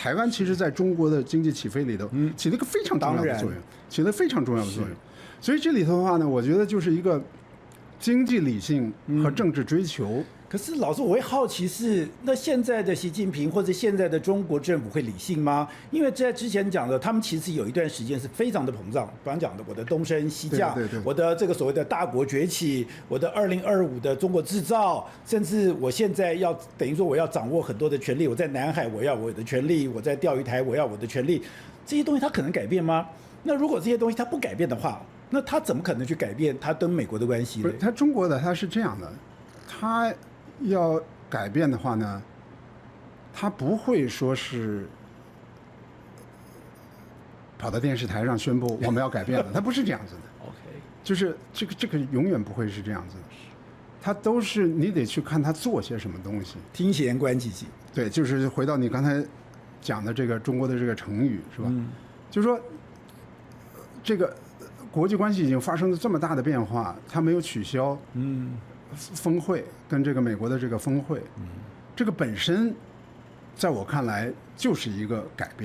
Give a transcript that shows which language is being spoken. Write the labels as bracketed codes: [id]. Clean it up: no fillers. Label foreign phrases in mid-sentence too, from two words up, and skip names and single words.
[zh] 台灣其實在中國的經濟起飛裡頭起了一個非常重要的作用，起了非常重要的作用。所以這裡頭的話呢，我覺得就是一個經濟理性和政治追求。可是老師，我會好奇是，那現在的習近平或者現在的中國政府會理性嗎？因為在之前講的，他們其實有一段時間是非常的膨脹，比方講的我的東升西降，我的這個所謂的大國崛起，我的2025的中國製造，甚至我現在要等於說我要掌握很多的權利，我在南海我要我的權利，我在釣魚台我要我的權利，這些東西它可能改變嗎？那如果這些東西它不改變的話，那他怎麼可能去改變他跟美國的關係呢？不是，他中國的他是這樣的，他要改變的話呢，他不會說是跑到電視台上宣布我們要改變了，他不是這樣子的。OK， 就是這個永遠不會是這樣子的，他都是你得去看他做些什麼東西。聽賢觀其行。對，就是回到你剛才講的這個中國的這個成語是吧？就是說這個。國際關係已經發生了這麼大的變化，他沒有取消峰會跟這個美國的這個峰會，這個本身在我看來就是一個改變